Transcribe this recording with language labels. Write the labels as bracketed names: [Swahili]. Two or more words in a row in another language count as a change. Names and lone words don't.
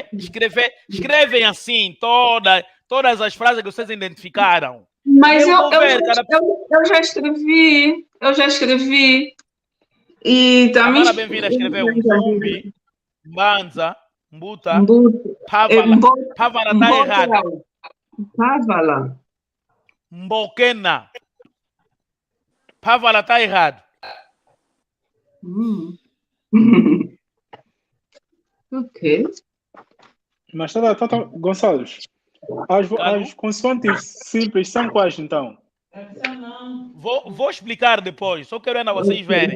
[Portuguese] Escrevem assim todas as frases que vocês identificaram. Mas eu já escrevi. E também. Agora bem-vinda escreveu [Kongo] Mbumbi, Mbanza, Mbuta, Pavala [Portuguese] está errado. Pavala. Mbokena. Pavala está errado. Ok. Mas Gonçalves, as consoantes simples são quais então? Vou explicar depois, só quero ainda vocês verem.